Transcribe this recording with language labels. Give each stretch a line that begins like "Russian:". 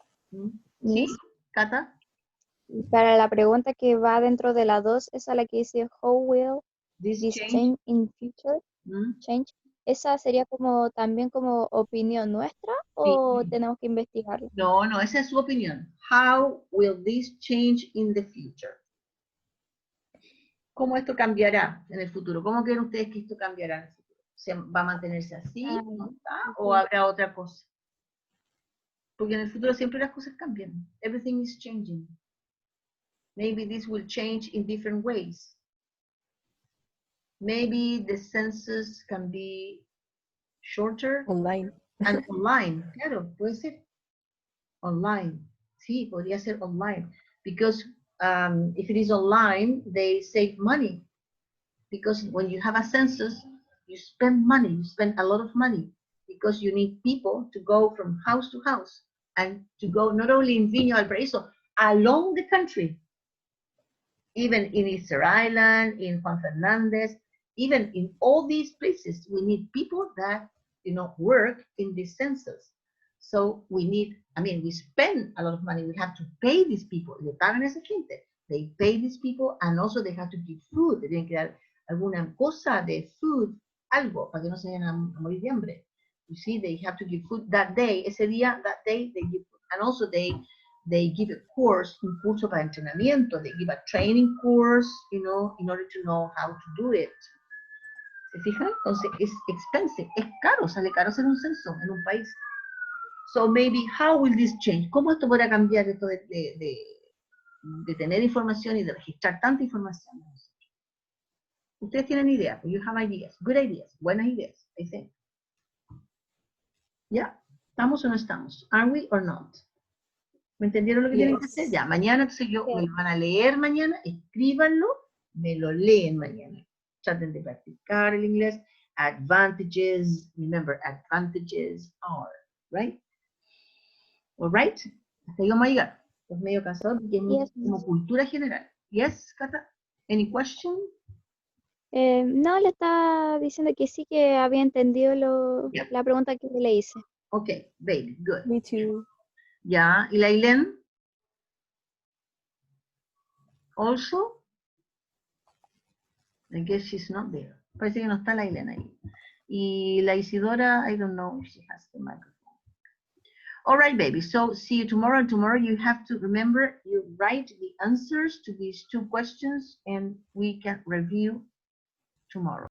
English: ¿Mm? Miss,
Spanish: ¿Sí, Cata? Para la pregunta que va dentro de la 2, esa la que dice,
English: how will This this change? change in future? ¿Mm? Change.
Spanish: ¿Esa sería como también como opinión nuestra o Sí. tenemos que investigarla? No, no, esa es su opinión.
English: How will this change in the future?
Spanish: ¿Cómo esto cambiará en el futuro? ¿Cómo creen ustedes que esto cambiará en el futuro? ¿Va a mantenerse así? Ah, ¿No está? ok. ¿O habrá otra cosa? Porque en el futuro siempre las cosas cambian.
English: Everything is changing. Maybe this will change in different ways. Maybe the census can be shorter Online. and online.
Spanish: Claro, puede ser. Online. Sí, podría ser online.
English: Because if it is online, they save money. Because when you have a census, you spend money, you spend a lot of money because you need people to go from house to house and to go not only in Viña Valparaiso, along the country, even in Easter Island, in Juan Fernandez, even in all these places, we need people that, work in the census. So we need, we spend a lot of money. We have to pay these people.
Spanish: Le pagan a esa gente.
English: They pay these people and also they have to give food.
Spanish: They tienen que dar alguna cosa de food, algo, para que no se vayan a morir de hambre.
English: You see, they have to give food that day,
Spanish: ese día,
English: that day, they give food. And also they give a course,
Spanish: un curso para entrenamiento.
English: They give a training course, in order to know how to do it.
Spanish: ¿Se fijan? Entonces, es expensive, es caro, sale caro hacer un censo en un país.
English: So maybe, how will this change?
Spanish: ¿Cómo esto podrá cambiar esto de tener información y de registrar tanta información? Ustedes tienen ideas,
English: you have ideas, good ideas,
Spanish: buenas ideas,
English: I think.
Spanish: ¿Ya? ¿Estamos o no estamos?
English: Are we or not?
Spanish: ¿Me entendieron lo que tienen que hacer? Ya, mañana, entonces me lo van a leer mañana, escríbanlo, me lo leen mañana. Traten de practicar el inglés.
English: Advantages, remember, advantages are, right? All right?
Spanish: Hasta ahí vamos a llegar. Es medio cansado porque es como cultura general.
English: Yes, Cata? Any question?
Spanish: No, le estaba diciendo que sí que había entendido la pregunta que le hice.
English: Ok, baby, good. Me too.
Spanish: Ya, ¿y la Ilén?
English: Also? I guess she's not there.
Spanish: Parece que no está la Ilén ahí. Y la Isidora,
English: I don't know if she has the microphone. All right, baby. So see you tomorrow. Tomorrow you have to remember, you write the answers to these two questions and we can review tomorrow.